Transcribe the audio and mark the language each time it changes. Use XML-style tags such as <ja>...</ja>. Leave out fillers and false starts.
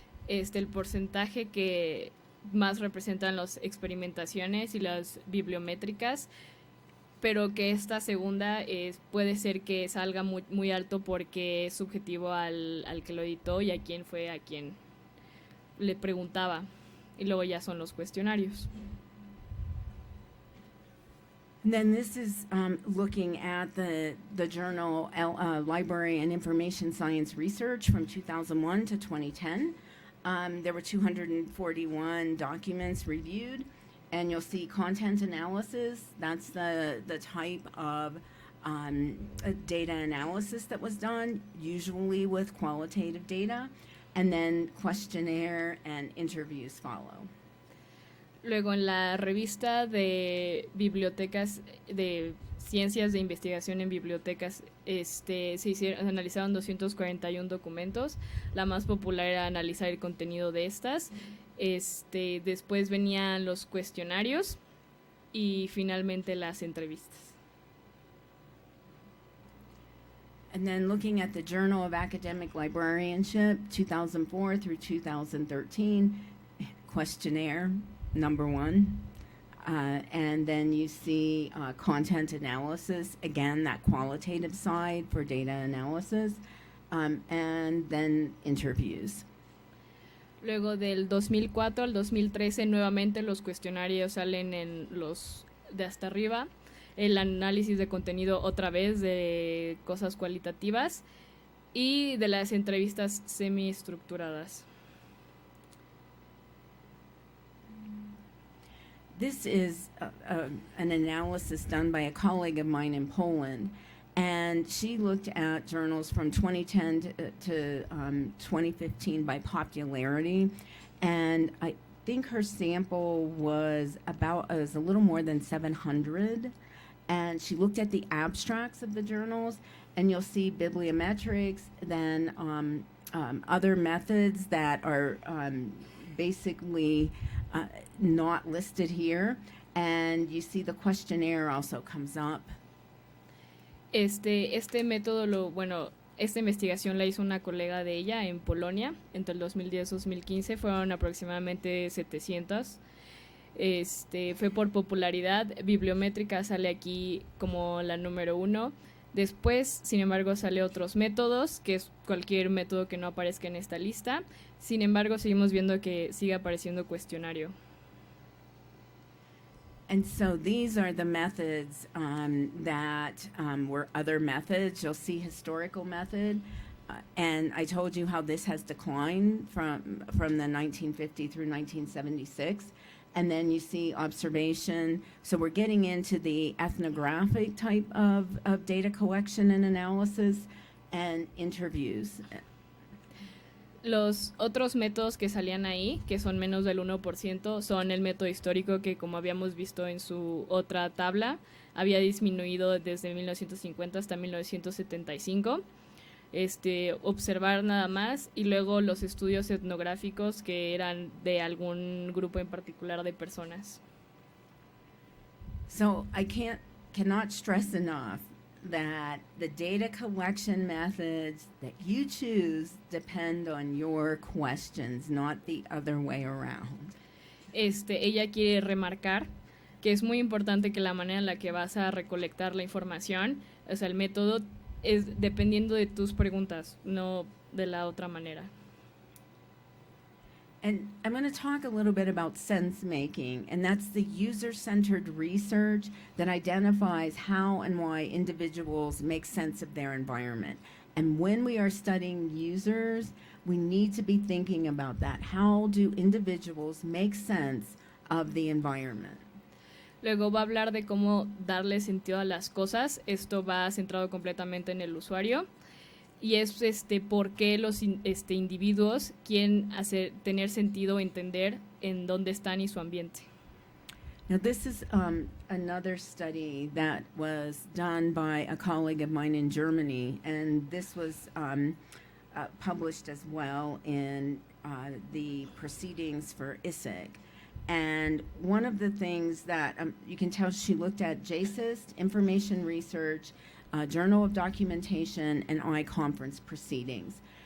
<es>El porcentaje que más representan las experimentaciones y las bibliométricas, pero que esta segunda puede ser que salga muy, muy alto porque es subjetivo al que lo editó y a quien le preguntaba. Y luego ya son los cuestionarios.</es> <en>And then this is looking at the journal Library and Information Science Research from 2001 to 2010. There were 241 documents reviewed, and you'll see content analysis. That's the type of data analysis that was done, usually with qualitative data, and then questionnaire and interviews follow.</en> <es>Luego en la revista de bibliotecas, de ciencias de investigación en bibliotecas, se analizaron 241 documentos. La más popular era analizar el contenido de estas. Después venían los cuestionarios y finalmente las entrevistas.</es> <en>And then looking at the Journal of Academic Librarianship, 2004 through 2013, questionnaire, number one. And then you see content analysis, again, that qualitative side for data analysis, and then interviews.</en> <es>Luego del 2004 al 2013, nuevamente los cuestionarios salen en los de hasta arriba. El análisis de contenido otra vez de cosas cualitativas y de las entrevistas semiestructuradas.</es> <en>This is an analysis done by a colleague of mine in Poland, and she looked at journals from 2010 to 2015 by popularity, and I think her sample was a little more than 700, and she looked at the abstracts of the journals, and you'll see bibliometrics, then other methods that are basically not listed here, and you see the questionnaire also comes up.</en> <es>Este método, esta investigación la hizo una colega de ella en Polonia entre el 2010 y 2015, fueron aproximadamente 700. Fue por popularidad. Bibliométrica sale aquí como la número 1. Después, sin embargo, sale otros métodos, que es cualquier método que no aparezca en esta lista. Sin embargo, seguimos viendo que sigue apareciendo cuestionario.</es> <en>And so these are the methods that were other methods. You'll see historical method. And I told you how this has declined from the 1950 through 1976. And then you see observation. So we're getting into the ethnographic type of data collection and analysis and interviews.</en> <es>Los otros métodos que salían ahí, que son menos del 1%, son el método histórico que, como habíamos visto en su otra tabla, había disminuido desde 1950 hasta 1975. Observar nada más, y luego los estudios etnográficos que eran de algún grupo en particular de personas.</es> <en>So I cannot stress enough that the data collection methods that you choose depend on your questions, not the other way around.</en> <es>Ella quiere remarcar que es muy importante que la manera en la que vas a recolectar la información, o sea, el método, es dependiendo de tus preguntas, no de la otra manera.</es> <en>And I'm going to talk a little bit about sense making, and that's the user-centered research that identifies how and why individuals make sense of their environment. And when we are studying users, we need to be thinking about that. How do individuals make sense of the environment?</en> <es>Luego va a hablar de cómo darle sentido a las cosas. Esto va centrado completamente en el usuario. Y es por qué los individuos quieren tener sentido, entender en dónde están y su ambiente.</es> <en>Now this is another study that was done by a colleague of mine in Germany, and this was published as well in the proceedings for ISIG. And one of the things that you can tell, she looked at JSIST, Information Research, Journal of Documentation, and I-Conference proceedings.</en>